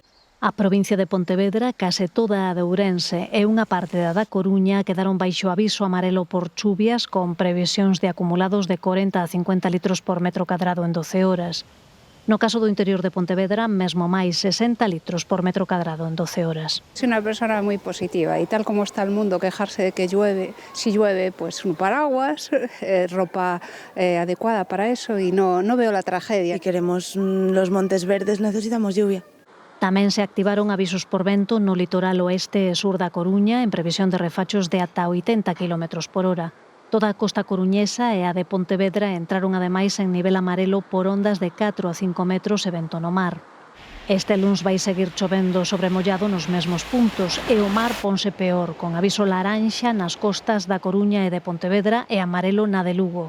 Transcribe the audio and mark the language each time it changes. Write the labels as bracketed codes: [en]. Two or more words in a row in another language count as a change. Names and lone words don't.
[gl] A provincia de Pontevedra, case toda a de Ourense e unha parte da Coruña quedaron baixo aviso amarelo por chuvias con previsións de acumulados de 40 a 50 litros por metro cadrado en 12 horas. No caso do interior de Pontevedra, mesmo máis 60 litros por metro cadrado en 12 horas. [es] Soy una persona muy positiva y tal como está el mundo, quejarse de que llueve, si llueve, pues un paraguas, ropa adecuada para eso y no veo la tragedia. Si queremos los montes verdes necesitamos lluvia. [gl] Tamén se activaron avisos por vento no litoral oeste e sur da Coruña en previsión de refachos de ata 80 km por hora. Toda a costa coruñesa e a de Pontevedra entraron ademais en nivel amarelo por ondas de 4 a 5 metros e vento no mar. Este luns vai seguir chovendo sobre mollado nos mesmos puntos e o mar ponse peor, con aviso laranxa nas costas da Coruña e de Pontevedra e amarelo na de Lugo.